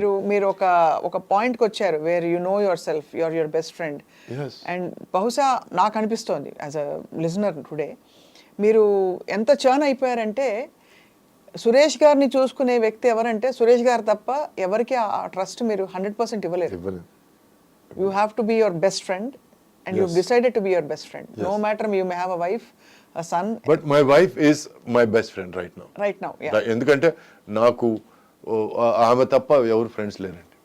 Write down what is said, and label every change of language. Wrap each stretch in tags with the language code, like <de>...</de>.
<te>మీరు ఒక పాయింట్ కి వచ్చారు</te> <en>Where you know yourself, your best friend.</en> <te>And బహుశా నాకు అనిపిస్తోంది</te> <en>as a listener today,</en> <te>మీరు ఎంత చర్న్ అయిపోయారంటే, సురేష్ గారిని చూసుకునే వ్యక్తి ఎవరంటే సురేష్ గారు తప్ప ఎవరికి ఆ ట్రస్ట్ మీరు 100% ఇవ్వలేరు.</te> <en>You have to be your best friend and you've decided to be your best friend. No matter you may have a wife, a son. But my wife is my best friend right now. Right now, yeah.</en> <te>ఎందుకంటే నాకు ఆమె తప్ప ఎవరు friends లేరండి.</te>